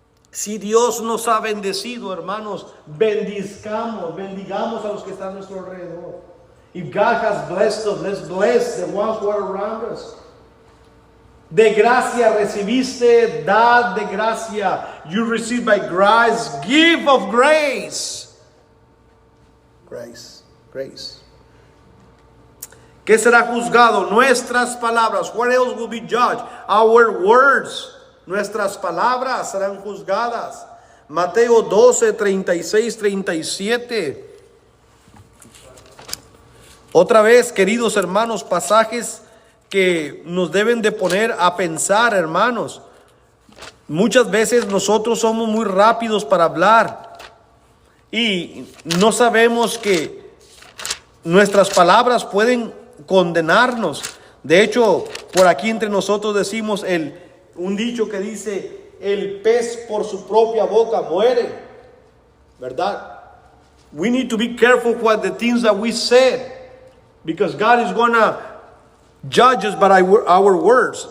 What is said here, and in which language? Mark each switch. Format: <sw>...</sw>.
<es>Si Dios nos ha bendecido, hermanos, bendigamos a los que están a nuestro alrededor.</es> <en>If God has blessed us, let's bless the ones who are around us.</en> <es>De gracia recibiste, dad de gracia.</es> <en>You receive by grace, give of grace. Grace, grace.</en> <es>¿Qué será juzgado? Nuestras palabras.</es> <en>What else will be judged? Our words.</en> <es>Nuestras palabras serán juzgadas. Mateo 12, 36, 37. Otra vez, queridos hermanos, pasajes que nos deben de poner a pensar, hermanos. Muchas veces nosotros somos muy rápidos para hablar y no sabemos que nuestras palabras pueden condenarnos. De hecho, por aquí entre nosotros decimos un dicho que dice: el pez por su propia boca muere, ¿verdad?</es> <en>We need to be careful what the things that we said, because God is gonna judge us by our words.</en>